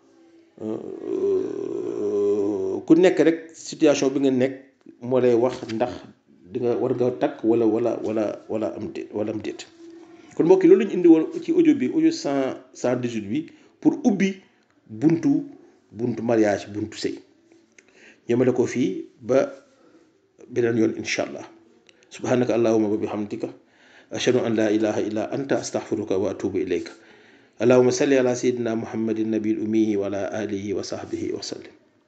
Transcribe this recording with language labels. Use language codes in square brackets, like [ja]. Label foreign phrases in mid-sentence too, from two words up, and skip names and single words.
[wo] ku nekk rek situation bi nga nekk moo lay wax ndax di nga war nga takk wala am déet kon mbokk yi loolu lañu indi woon ci audio 118 bi pour ubbi buntu mariage buntu sëy ñëmale ko fii ba beneen yoon [ar] إن شاء الله سبحانك اللهم وبحمدك أشهد أن لا إله إلا أنت أستغفرك وأتوب إليك اللهم صل على سيدنا محمد النبي الأمي وعلى آله وصحبه وسلم